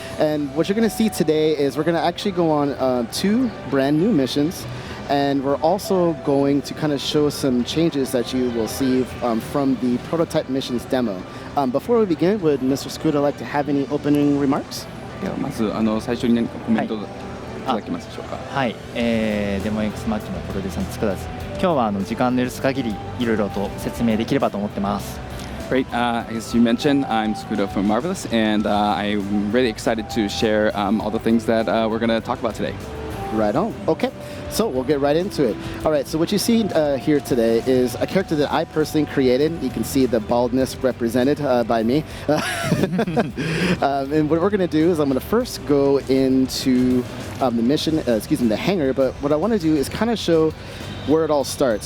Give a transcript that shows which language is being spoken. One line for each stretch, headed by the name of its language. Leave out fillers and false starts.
English: And what you're going to see today is we're going to actually go on 2 brand new missions. And we're also going to kind of show some changes that you will see from the prototype missions demo. Before we begin, would Mr. Tsukura like to have any opening remarks?
Japanese: まず最初に何かコメントいただけますでしょうか。はい、DAEMON X MACHINAのプロデューサーの佃です。今日は時間の許す限りいろいろと説明できればと思ってます。
English: Great. As you mentioned, I'm Tsukura from Marvelous, and I'm really excited to share all the things that we're going to talk about today. Right on. Okay, so we'll get right into it. All right, so what you see here today is a character that I personally created. You can see the baldness represented by me. And what we're going to do is I'm going to first go into the mission, the hangar, but what I want to do is kind of show where it all starts.